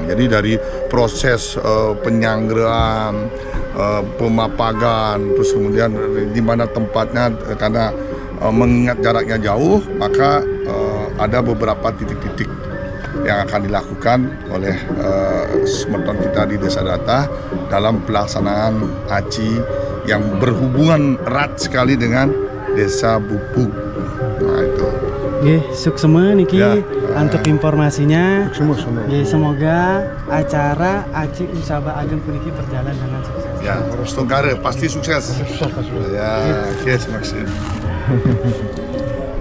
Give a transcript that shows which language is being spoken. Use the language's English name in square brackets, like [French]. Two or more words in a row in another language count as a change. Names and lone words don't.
[Indonesian] Jadi dari proses penyanggeraan, pemapagan, terus kemudian di mana tempatnya karena mengingat jaraknya jauh, maka ada beberapa titik-titik yang akan dilakukan oleh semeton kita di Desa Datah dalam pelaksanaan haji yang berhubungan erat sekali dengan Desa Bubuk. Nah itu. [Balinese] Nggih, suksema niki [Indonesian] untuk informasinya. Semua. Semoga acara Haji Usaba Ageng puniki berjalan dengan sukses. Ya, Tunggara pasti sukses. Sukses. Ya, oke, terima kasih.